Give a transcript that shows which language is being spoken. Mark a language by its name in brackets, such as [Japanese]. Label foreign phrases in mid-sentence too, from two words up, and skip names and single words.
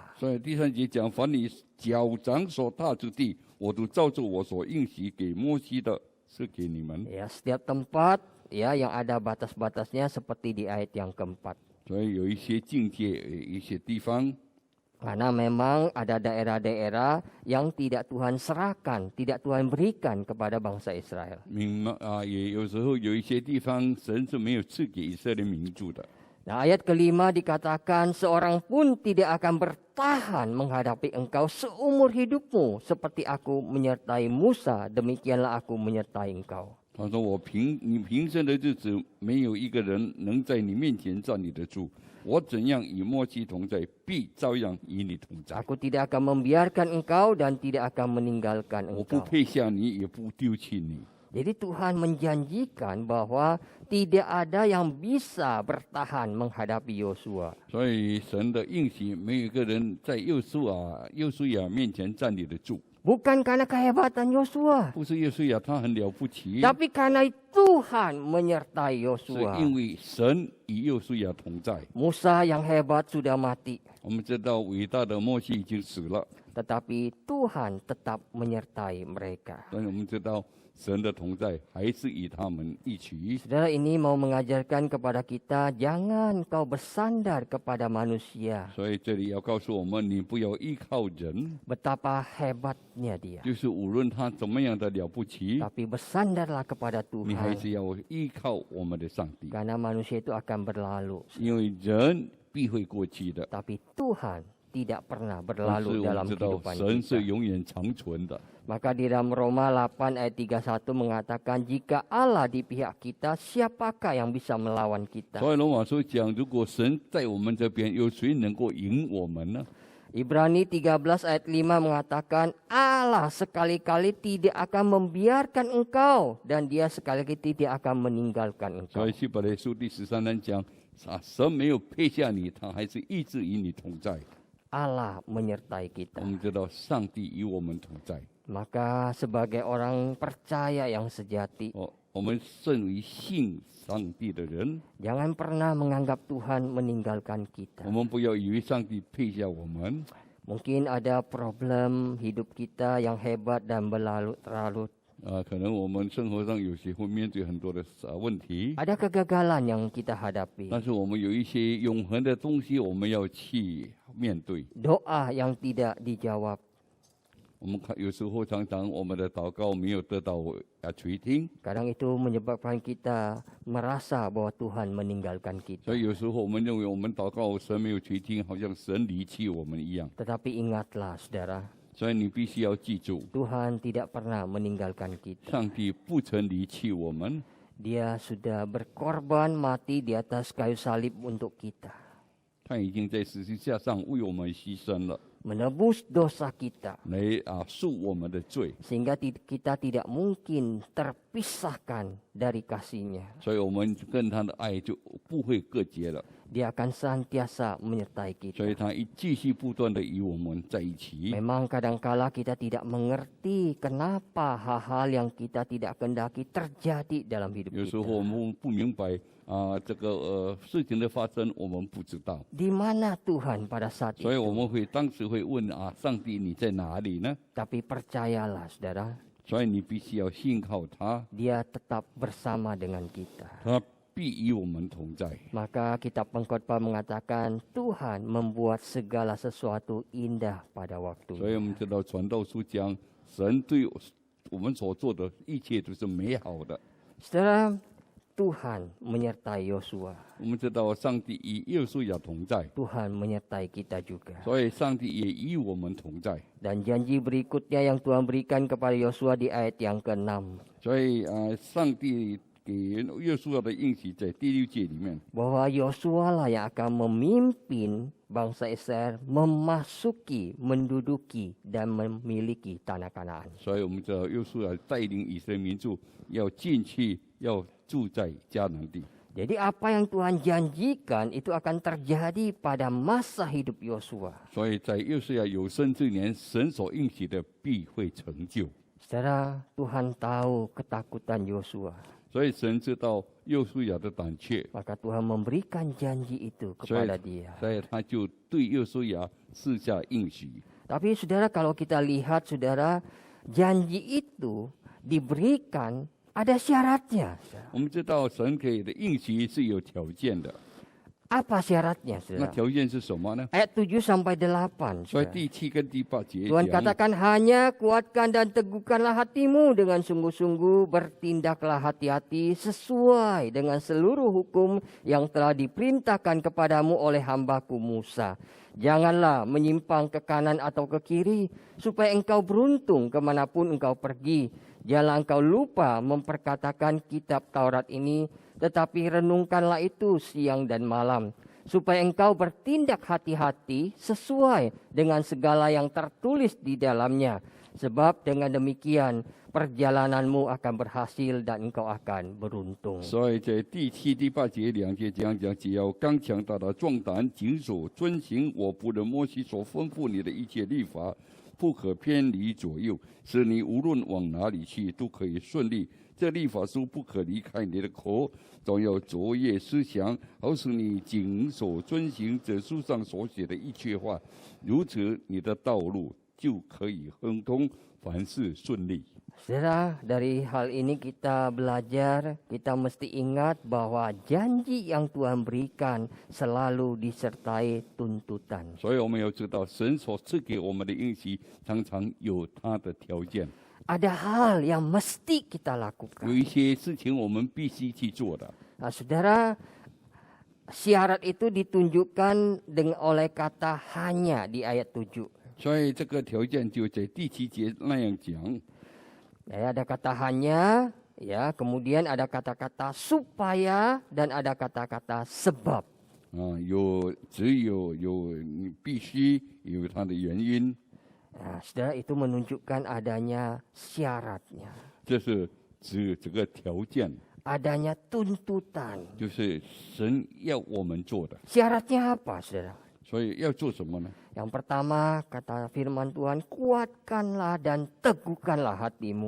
[Chinese] 所以第3节讲，凡你脚掌所踏之地，我都照着我所应许给摩西的，是给你们。 [Indonesian] Ya, setiap tempat ya yang ada batas-batasnya seperti di ayat yang keempat. [Chinese] 所以有一些境界，一些地方， [Indonesian] Karena memang ada daerah-daerah yang tidak Tuhan serahkan, tidak Tuhan berikan kepada bangsa Israel. [Chinese] 也有时候有一些地方，神是没有赐给以色列民住的。 [Indonesian] Nah, ayat kelima dikatakan seorang pun tidak akan bertahan menghadapi engkau seumur hidupmu seperti aku menyertai Musa, demikianlah aku menyertai engkau. [Chinese] 他说：“你平生的日子，没有一个人能在你面前站立得住。我怎样与摩西同在，必照样与你同在。 [Indonesian] Aku tidak akan membiarkan engkau dan tidak akan meninggalkan [Chinese] 我不 [Indonesian] engkau. [Chinese] 撇下你，也不丢弃你。” [Indonesian] Jadi Tuhan menjanjikan bahwa tidak ada yang bisa bertahan menghadapi Yosua. [Chinese] 所以神的应许，没有一个人在约书亚面前站立得住。 [Indonesian] Bukan karena kehebatan Yosua, [Chinese] 不是约书亚他很了不起， [Indonesian] tapi karena Tuhan menyertai [Chinese] 是 [Indonesian] Yosua. [Chinese] 因为神与约书亚同在。 [Indonesian] Musa yang hebat sudah mati, [Chinese] 我们知道伟大的摩西已经死了， [Indonesian] tetapi Tuhan tetap menyertai mereka. [Chinese] 但是我们知道神的同在还是与他们一起。 [Indonesian] Saudara, ini mau mengajarkan kepada kita, jangan kau bersandar kepada manusia. [Chinese] 所以这里要告诉我们，你不要依靠人， [Indonesian] Betapa hebatnya dia. [Chinese] 就是无论他怎么样的了不起， [Indonesian] Tapi bersandarlah kepada [Chinese] 你还 [Indonesian] Tuhan. [Chinese] 是要依靠我们的上帝， [Indonesian] Karena manusia itu akan berlalu. [Chinese] 因为人必会过去的。 [Indonesian] Tapi Tuhan tidak pernah [Chinese] 但是 [Indonesian] berlalu [Chinese] 我们 [Indonesian] dalam [Chinese] 知道 [Indonesian] kehidupan [Chinese] 神是 [Indonesian] kita. [Chinese] 永远长存的。 [Indonesian] Maka di dalam Roma 8 ayat 31 mengatakan, jika Allah di pihak kita, siapakah yang bisa melawan kita? [Chinese] 所以罗马书讲，如果神在我们这边，有谁能够赢我们呢？ [Indonesian] Ibrani 13 ayat 5 mengatakan, Allah sekali-kali tidak akan membiarkan engkau dan dia sekali-kali tidak akan meninggalkan engkau. [Chinese] 所以希伯来书第13章讲，神没有撇下你，他还是一直与你同在。 [Indonesian] Allah menyertai [Chinese] 我 [Indonesian] kita. [Chinese] 们知道上帝与我们同在。 [Indonesian] Maka sebagai orang percaya yang sejati, [Chinese] 我们身为信上帝的人， [Indonesian] jangan pernah menganggap Tuhan meninggalkan [Chinese] 我 [Indonesian] kita. [Chinese] 们不要以为上帝撇下我们。 [Indonesian] Mungkin ada problem hidup kita yang hebat dan terlalu. [Chinese] 可能我们生活上有些会面对很多的问题， [Indonesian] Ada kegagalan yang kita hadapi. [Chinese] 但是我们有一些永恒的东西，我们要去面对。 [Indonesian] Doa yang tidak dijawab. [Chinese] 我们看有时候常常我们的祷告没有得到垂听， [Indonesian] Kadang itu menyebabkan kita merasa bahwa Tuhan meninggalkan [Chinese] 所 [Indonesian] kita. [Chinese] 以有时候我们认为我们祷告神没有垂听，好像神离弃我们一样。 [Indonesian] Tetapi ingatlah saudara, [Chinese] 所以你必须要记住， [Indonesian] Tuhan tidak pernah meninggalkan kita. [Chinese] 上帝不曾离弃我们， [Indonesian] Dia sudah berkorban mati di atas kayu salib untuk kita. [Chinese] 他已经在十字架上为我们牺牲了， [Indonesian] Menebus dosa kita. [Chinese] 来赎我们的罪。 [Indonesian] Sehingga kita tidak mungkin terpisahkan dari kasih-Nya. [Chinese] 所以我们跟他的爱就不会隔绝了， [Indonesian] Dia akan senantiasa menyertai [Chinese] 所以 [Indonesian] kita. [Chinese] 他继续不断的与我们在一起。 [Indonesian] Memang kadangkala kita tidak mengerti kenapa hal-hal yang kita tidak kehendaki terjadi dalam hidup [Chinese] 有时候 [Indonesian] kita. [Chinese] 我们不明白这个事情的发生，我们不知道， [Indonesian] Di mana Tuhan pada saat [Chinese] 所以我 [Indonesian] itu? [Chinese] 们会当时会问上帝你在哪里呢？ [Indonesian] Tapi percayalah saudara, [Chinese] 所以你必须要信靠他， [Indonesian] Dia tetap bersama dengan kita. [Chinese] 他必与我们同在。 [Indonesian] Maka kitab Pengkhotbah mengatakan Tuhan membuat segala sesuatu indah pada [Chinese] 所以 [Indonesian] waktunya. [Chinese] 我们知道传道书讲，神对我们所做的一切都是美好的。 [Indonesian] Saudara, Tuhan menyertai Yosua. [Chinese] 我们知道上帝与约书亚同在， [Indonesian] Tuhan menyertai kita juga. [Chinese] 所以上帝也与我们同在。 [Indonesian] Dan janji berikutnya yang Tuhan berikan kepada Yosua di ayat yang ke-6. [Chinese] 所以上帝给约书亚的应许在第6节里面， [Indonesian] Bahwa Yosua lah yang akan memimpin bangsa Israel memasuki, menduduki, dan memiliki tanah Kanaan. [Chinese] 所以我们知道约书亚带领以色列民族要进去，要住在迦南地。 [Indonesian] Jadi apa yang Tuhan janjikan itu akan terjadi pada masa hidup Yosua. [Chinese] 所以在约书亚有生之年，神所应许的必会成就。 [Indonesian] Saudara, Tuhan tahu ketakutan Yosua. [Chinese] 所以神知道约书亚的胆怯， [Indonesian] Maka Tuhan memberikan janji itu [Chinese] 所以 [Indonesian] kepada dia. [Chinese] 所以他就对约书亚赐下应许。 [Indonesian] Tapi saudara, kalau kita lihat saudara, janji itu diberikan ada syaratnya. [Chinese] 我们知道神给的应许是有条件的， [Indonesian] Apa syaratnya [Chinese] 那 [Indonesian] saudara? [Chinese] 条件是什么呢？ [Indonesian] Ayat 7 sampai 8. [Chinese] 所以 [Indonesian] saudara. [Chinese] 第7跟第8节 [Indonesian] Tuhan [Chinese] 讲， [Indonesian] katakan hanya kuatkan dan teguhkanlah hatimu dengan sungguh-sungguh, bertindaklah hati-hati sesuai dengan seluruh hukum yang telah diperintahkan kepadamu oleh hambaku Musa. Janganlah menyimpang ke kanan atau ke kiri, supaya engkau beruntung kemanapun engkau pergi. Janganlah engkau lupa memperkatakan kitab Taurat ini, tetapi renungkanlah itu siang dan malam, supaya engkau bertindak hati-hati sesuai dengan segala yang tertulis di dalamnya. Sebab dengan demikian perjalananmu akan berhasil dan engkau akan beruntung. [Chinese] 所以在第7、第8节2节讲，只要刚强大大壮胆，谨守遵行我仆人摩西所吩咐你的一切律法，不可偏离左右，使你无论往哪里去都可以顺利。这律法书不可离开你的口，总要昨夜思想，好使你谨守遵行这书上所写的一切话，如此你的道路就可以亨通，凡事顺利。 [Indonesian] Saudara, dari hal ini kita belajar, kita mesti ingat bahwa janji yang Tuhan berikan selalu disertai tuntutan. [Chinese] 所以我们要知道，神所赐给我们的应许，常常有他的条件。 [Indonesian] Ada hal yang mesti kita [Chinese] 有 [Indonesian] lakukan. [Chinese] 一些事情我们必须去做的。 [Indonesian] Nah, saudara, syarat itu ditunjukkan dengan oleh kata hanya di ayat 7. [Chinese] 所以这个条件就在第7节那样讲。 [Indonesian] Ya, ada kata hanya, ya, kemudian ada kata-kata supaya dan ada kata-kata sebab. [Chinese] 只有你必须有它的原因， [Indonesian] Nah, saudara, itu menunjukkan adanya syaratnya, [Chinese] 这是指这个条件， [Indonesian] adanya tuntutan. [Chinese] 就是神要我们做的。 [Indonesian] Syaratnya apa, saudara? [Chinese] 所以要做什么呢？ [Indonesian] Yang pertama, kata firman Tuhan, kuatkanlah dan teguhkanlah hatimu.